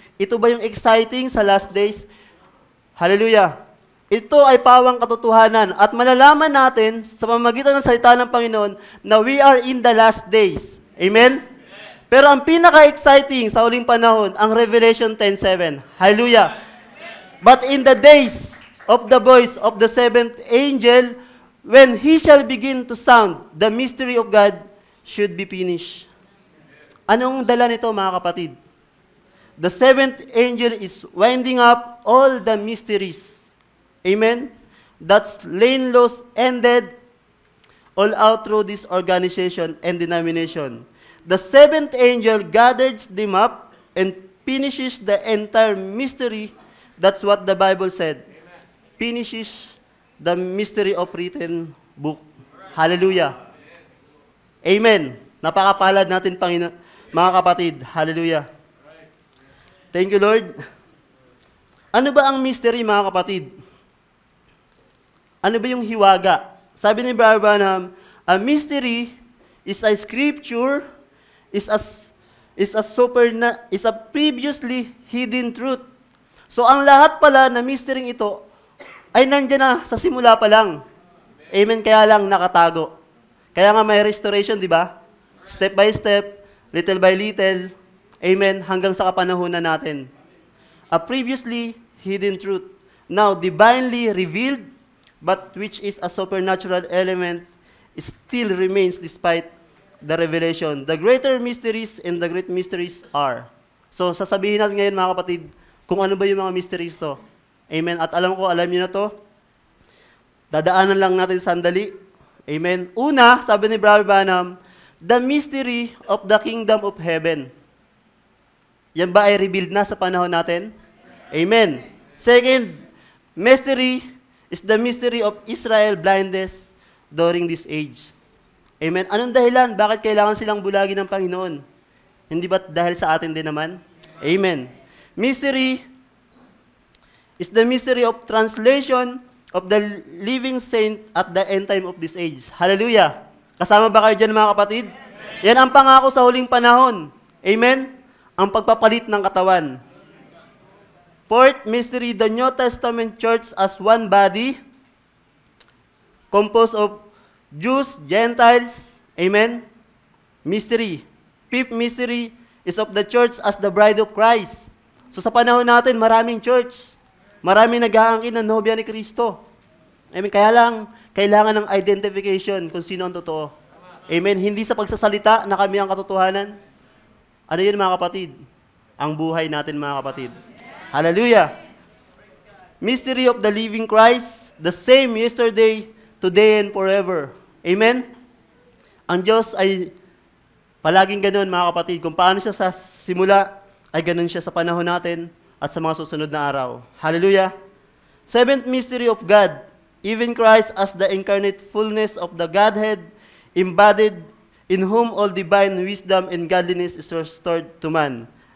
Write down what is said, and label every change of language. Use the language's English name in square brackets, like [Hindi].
[Filipino] Ito ba yung exciting sa last days? Hallelujah! Ito ay pawang katotohanan at malalaman natin sa pamamagitan ng salita ng Panginoon na [English] we are in the last days. [Filipino] Amen? Pero ang pinaka-exciting sa huling panahon, ang Revelation 10:7. Hallelujah! [English] But in the days of the voice of the seventh angel, when he shall begin to sound, the mystery of God should be finished. [Filipino] Anong dala nito, mga kapatid? [English] The seventh angel is winding up all the mysteries. Amen? That's lane laws ended all out through this organization and denomination. The seventh angel gathers them up and finishes the entire mystery. That's what the Bible said. Finishes the mystery of written book. [Filipino] Hallelujah. Amen. Napakapalad natin, mga kapatid. Hallelujah. [English] Thank you, Lord. [Filipino] Ano ba ang mystery, mga kapatid? Ano ba yung hiwaga? Sabi ni [English] Brother Branham, a mystery is a scripture, is a previously hidden truth. [Filipino] So ang lahat pala na mystery ito ay nandiyan na sa simula pa lang. Amen, kaya lang nakatago. Kaya nga may restoration, di ba? [English] Step by step, little by little, amen, [Filipino] hanggang sa kapanahunan natin. [English] A previously hidden truth, now divinely revealed, but which is a supernatural element, still remains despite the revelation. The greater mysteries and the great mysteries are. [Filipino] So, sasabihin natin ngayon, mga kapatid, kung ano ba yung mga mysteries to. Amen. At alam niyo na to. Dadaanan lang natin sandali. Amen. Una, sabi ni [English] Brother Branham, the mystery of the kingdom of heaven. [Filipino] Yan ba ay revealed na sa panahon natin? Amen. [English] Second, mystery is the mystery of Israel blindness during this age. [Filipino] Amen. Anong dahilan? Bakit kailangan silang bulagi ng Panginoon? Hindi ba dahil sa atin din naman? Amen. [English] Mystery is the mystery of translation of the living saint at the end time of this age. [Filipino] Hallelujah. Kasama ba kayo dyan, mga kapatid? Yan ang pangako sa huling panahon. Amen? Ang pagpapalit ng katawan. [English] Fourth mystery, the New Testament church as one body, composed of Jews, Gentiles, amen? Mystery. Fifth mystery is of the church as the bride of Christ. [Filipino] So sa panahon natin, maraming church. Maraming nag-aangkin ng nobya ni Kristo. Amen? Kaya lang, kailangan ng identification kung sino ang totoo. Amen? Hindi sa pagsasalita na kami ang katotohanan. Ano yun, mga kapatid? Ang buhay natin, mga kapatid. Hallelujah! [English] Mystery of the living Christ, the same yesterday, today, and forever. Amen? [Filipino] Ang Diyos ay palaging ganun, mga kapatid. Kung paano siya sa simula, ay ganun siya sa panahon natin at sa mga susunod na araw. Hallelujah! [English] Seventh mystery of God, even Christ as the incarnate fullness of the Godhead, embodied in whom all divine wisdom and godliness is restored to man.